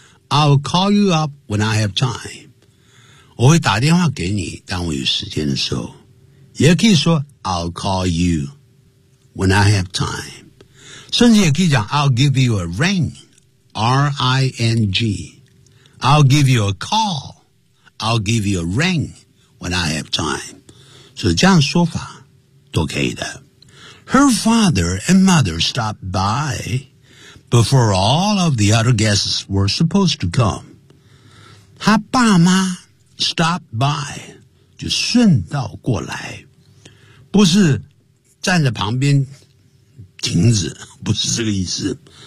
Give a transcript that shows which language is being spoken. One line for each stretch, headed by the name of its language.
English: I'll call you up when I have time.
Chinese: 我会打电话给你当我有时间的时候。也可以说
English: I'll call you. When I have time.
Chinese: 甚至也可以讲
English: I'll give you a ring. R-I-N-G. I'll give you a call. I'll give you a ring. When I have time.
Chinese: 所以这样说法都可以的。
English: Her father and mother stopped by before all of the other guests were supposed to come.
Chinese: 她爸妈
English: stopped by
Chinese: 就顺道过来，不是站在旁边停止，不是这个意思。